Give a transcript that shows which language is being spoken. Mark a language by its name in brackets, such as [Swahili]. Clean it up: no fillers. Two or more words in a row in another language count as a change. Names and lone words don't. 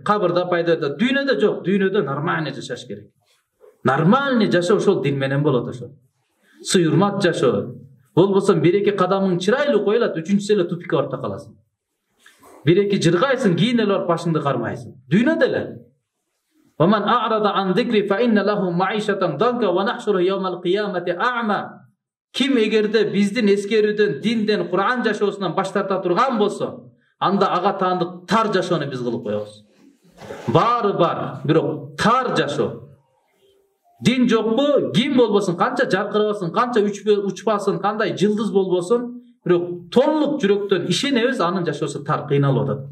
[Kyrgyz] Кабырда пайда берет. Дүйнөдө жок, дүйнөдө нормальный жашаш керек. Нормальный жашоо ошол дин менен болот ошол. Сыйырмат жашоо. Болбосо бир-эки кадамың чырайлуу коюлат, үчүнчүсү эле тупикке барып такаласың. Бир-эки жыргайсың, кийин эле барып башыңды кармайсың. Дүйнөдө эле. [Arabic] وَمَنْ أَعْرَضَ عَنْ ذِكْرِ فَإِنَّ لَهُ مَعِيشَةً ضَنكَ وَنَحْشُرُهُ يَوْمَ الْقِيَامَةِ أَعْمَى. [Kyrgyz] Ким эгерде биздин эскерүүдөн, динден, Кур'ан жашоосунан баш тарта турган болсо, анда ага таандык тар жашоону биз кылып коебуз. Баары бар, бирок тар жашоо. Дин жокпу, ким болбосун, канча жаркырабасын, канча учпасын, кандай жылдыз болбосун, бирок толук жүрөктөн ишенебиз, анын жашоосу тар, кыйналып атат.